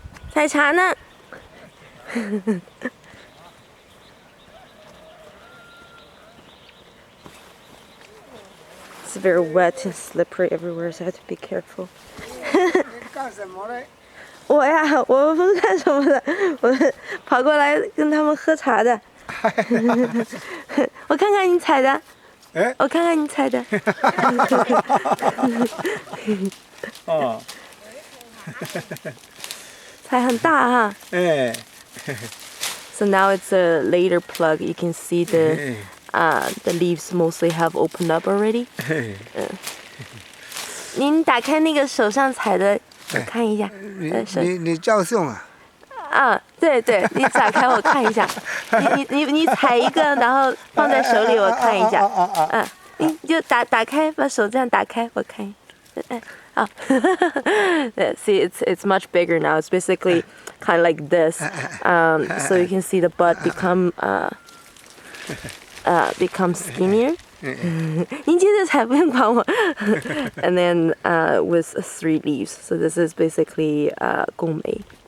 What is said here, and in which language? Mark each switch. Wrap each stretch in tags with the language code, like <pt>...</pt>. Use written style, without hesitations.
<zh>采茶呢。</zh> <en>It's very wet and slippery everywhere, so I have to be careful.</en> <zh>我呀，我不是干什么的，我跑过来跟他们喝茶的。我看看你采的，我看看你采的。哦，采很大哈。哎。</zh> <en>So now it's a later plug. You can see the leaves mostly have opened up already.</en> <zh>您打开那个手上采的，我看一下。你照相啊？啊，对对，你打开我看一下。你采一个，然后放在手里我看一下。你就打开，把手这样打开，我看。</zh> <en>Oh. See, it's much bigger now. It's basically kind of like this. So you can see the bud become skinnier.</en> <zh>您接着采，不用管我。</zh> <en>And then with 3 leaves. So this is basically 贡梅。</en>